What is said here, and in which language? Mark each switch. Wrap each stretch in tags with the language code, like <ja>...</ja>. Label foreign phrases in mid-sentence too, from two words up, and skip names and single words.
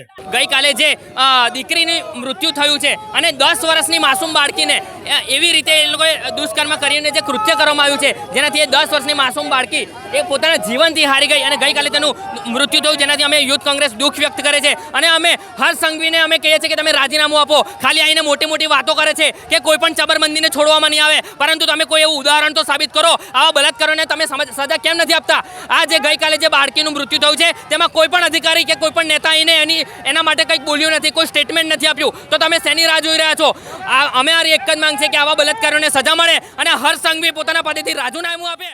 <gu>ગઈ કાલે જે દીકરીની મૃત્યુ થયું છે અને 10 વર્ષની માસૂમ બાળકીને એવી રીતે એ લોકોએ દુષ્કર્મ કરીને જે કૃત્ય કરવામાં આવ્યું છે જેનાથી 10 વર્ષની માસૂમ બાળકી એ પોતાના જીવનથી હારી ગઈ અને ગઈ કાલે તેનું મૃત્યુ થયું જેનાથી અમે યૂથ કાંગ્રેસ દુખ વ્યક્ત કરે છે અને અમે હર સંઘવીને અમે કહીએ છીએ કે તમે રાજીનામું આપો। ખાલી આઈને મોટી મોટી વાતો કરે છે કે કોઈપણ ચબરબંધીને છોડવામાં નહીં આવે, પરંતુ તમે કોઈ એવું ઉદાહરણ તો સાબિત કરો। આવા બળાત્કારોને તમે સજા કેમ નથી આપતા? આ જે ગઈ કાલે જે બાળકીનું મૃત્યુ થયું છે તેમાં કોઈપણ અધિકારી કે કોઈપણ નેતા આઈને એના માટે કંઈક બોલ્યું નથી, કોઈ સ્ટેટમેન્ટ નથી આપ્યું, તો તમે શેની રાહ જોઈ રહ્યા છો? અમારી એક જ માંગ છે કે આવા બળાત્કારોને સજા મળે અને હર સંઘવી પોતાના પદેથી રાજીનામું આપે।</gu>